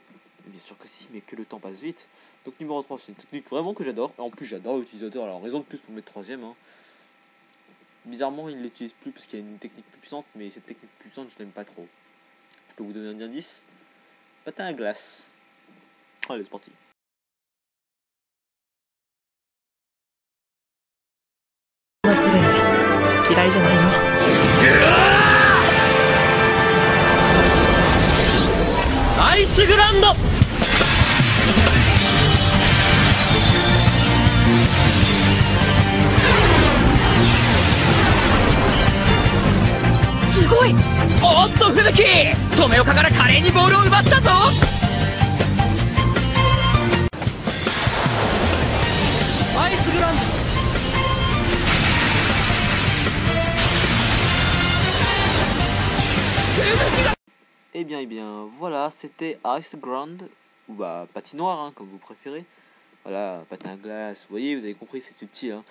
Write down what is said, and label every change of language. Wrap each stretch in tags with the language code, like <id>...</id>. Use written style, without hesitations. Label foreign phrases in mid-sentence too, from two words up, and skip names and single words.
<fr>Bien sûr que si, mais que le temps passe vite. Donc numéro 3, c'est une technique vraiment que j'adore. En plus, j'adore l'utilisateur, alors raison de plus pour mettre troisième, hein. Bizarrement, il ne l'utilise plus parce qu'il y a une technique plus puissante, mais cette technique plus puissante, je l'aime pas trop. Je peux vous donner un indice. Patin à glace. Allez, c'est parti.</fr> <ja>こんなプレー嫌いじゃないの。アイスグランド。すごい。おっと吹雪、染岡から華麗にボールを奪ったぞ。アイスグランド。</ja> <fr>Eh bien, voilà, c'était Ice Ground, ou bah patinoire, hein, comme vous préférez. Voilà, patin à glace, vous voyez, vous avez compris, c'est subtil, hein.</fr>